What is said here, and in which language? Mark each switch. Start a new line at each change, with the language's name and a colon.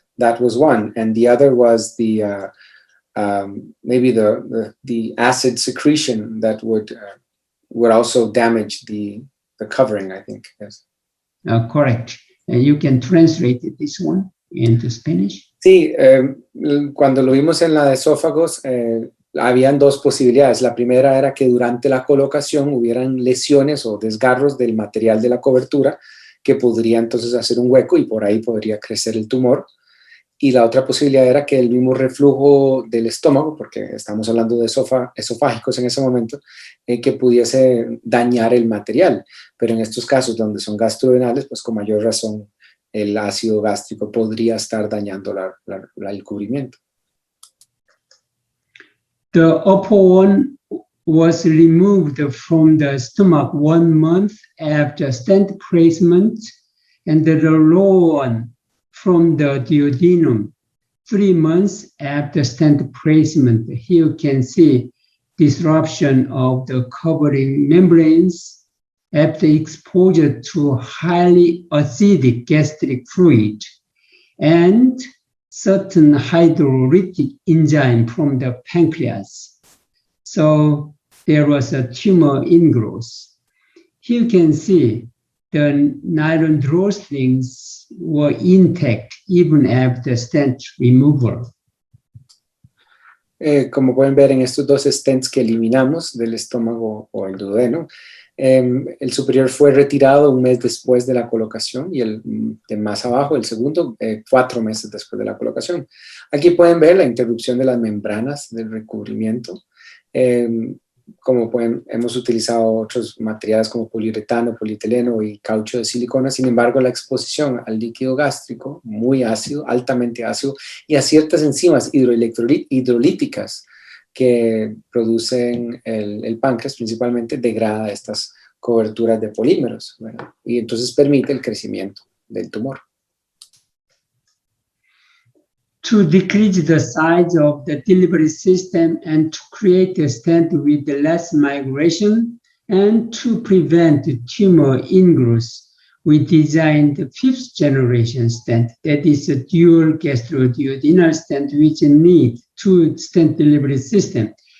English: That was one, and the other was the maybe the acid secretion that would also damage the covering, I think. Yes. Correct. You can translate this one into Spanish.
Spanish: Sí, cuando lo vimos en la de esófagos, habían 2 posibilidades. La primera era que durante la colocación hubieran lesiones o desgarros del material de la cobertura que podría entonces hacer un hueco y por ahí podría crecer el tumor. Y la otra posibilidad era que el mismo reflujo del estómago, porque estamos hablando de esofágicos en ese momento, que pudiese dañar el material. Pero en estos casos donde son gastroduodenales, pues con mayor razón el ácido gástrico podría estar dañando el cubrimiento.
English: The upper one was removed from the stomach 1 month after stent placement, and the lower one from the duodenum 3 months after stent placement. Here you can see disruption of the covering membranes after exposure to highly acidic gastric fluid and certain hydrolytic enzyme from the pancreas. So there was a tumor ingrowth. Here you can see the nylon drawstrings were intact even after stent removal.
Spanish: Como pueden ver en estos dos stents que eliminamos del estómago o el duodeno, el superior fue retirado 1 mes después de la colocación y el de más abajo, el segundo, 4 meses después de la colocación. Aquí pueden ver la interrupción de las membranas del recubrimiento. Como hemos utilizado otros materiales como poliuretano, polietileno y caucho de silicona. Sin embargo, la exposición al líquido gástrico, muy ácido, altamente ácido, y a ciertas enzimas hidrolíticas que producen el páncreas, principalmente, degrada estas coberturas de polímeros, ¿verdad? Y entonces permite el crecimiento del tumor.
English: To decrease the size of the delivery system and to create a stent with less migration and to prevent tumor ingrowth, we designed the 5th generation stent, that is a dual gastroduodenal stent which needs 2 stent delivery systems.